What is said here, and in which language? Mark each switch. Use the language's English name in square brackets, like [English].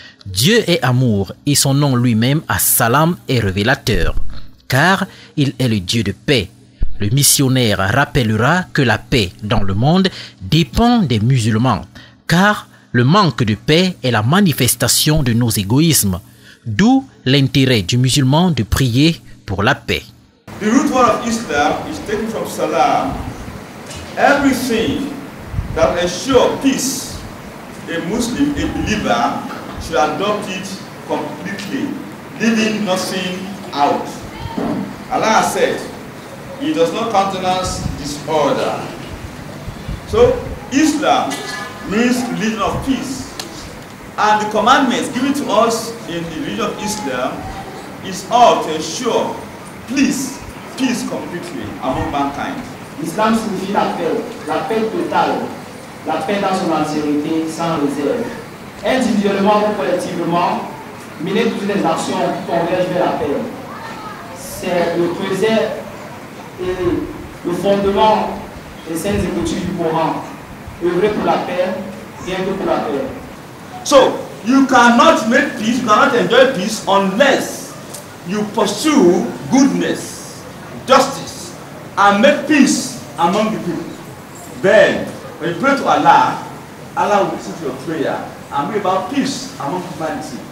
[French] Dieu est amour et son nom lui-même, As-Salam, est révélateur, car il est le Dieu de paix. Le missionnaire rappellera que la paix dans le monde dépend des musulmans, car le manque de paix est la manifestation de nos égoïsmes. D'où l'intérêt du musulman de prier pour la paix. [English] The root word of Islam is taken from Salam. Everything that ensures peace, a Muslim, a believer, should adopt it completely, leaving nothing out. Allah said, He does not countenance disorder. So, Islam means religion of peace. And the commandments given to us in the religion of Islam is all to ensure peace completely among mankind. [French] L'islam signifie la paix totale, la paix dans son entièreté, sans réserve. Individuellement ou collectivement, mener toutes les actions qui convergent vers la paix. C'est le creuset et le fondement des saintes écritures du Coran. Œuvrer pour la paix, rien que pour la paix. [English] So, you cannot make peace, you cannot enjoy peace unless you pursue goodness, justice, and make peace among the people. Then, when you pray to Allah, Allah will listen to your prayer and bring about peace among humanity.